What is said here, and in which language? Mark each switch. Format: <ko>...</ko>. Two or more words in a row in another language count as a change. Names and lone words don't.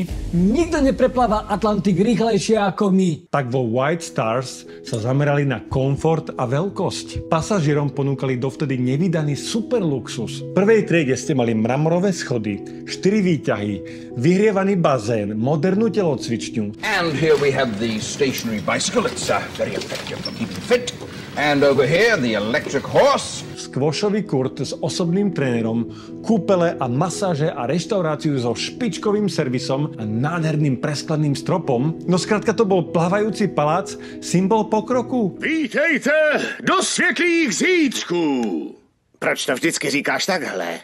<sk>nikto neprepláva Atlantik rýchlejšie ako my. Tak vo White Stars sa zamerali na komfort a veľkosť. Pasažierom ponúkali dovtedy nevydaný superluxus. V prvej triede ste mali mramorové schody, 4 výťahy, vyhrievaný bazén, modernú telocvičňu.</sk> <en>And here we have the stationary bicycle. It's very effective for keeping fit. And over here the electric horse.</en> <sk>Skvošový kurt s osobným trénerom, kúpele a masáže a reštauráciu so špičkovým servisom a nádherným preskleným stropom. No skrátka to bol plávajúci palác, symbol pokroku.</sk> <cs>Vítejte do světlých zítřků. Proč to vždycky říkáš takhle?</cs>